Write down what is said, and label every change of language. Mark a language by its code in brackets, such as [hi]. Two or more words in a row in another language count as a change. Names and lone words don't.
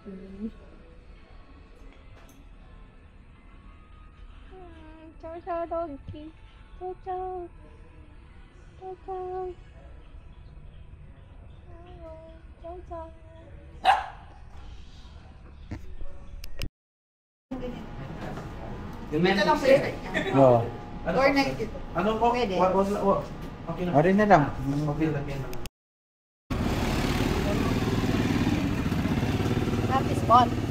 [it] Ciao ciao donkey. Ciao ciao. Ciao ciao. Ciao ciao. [tl] Ito lang pwede. Oo. [en] Or next ito. [tl] Ano po? Pwede. Okay na. O rin na lang. Okay lang yan. [en] Happy spot.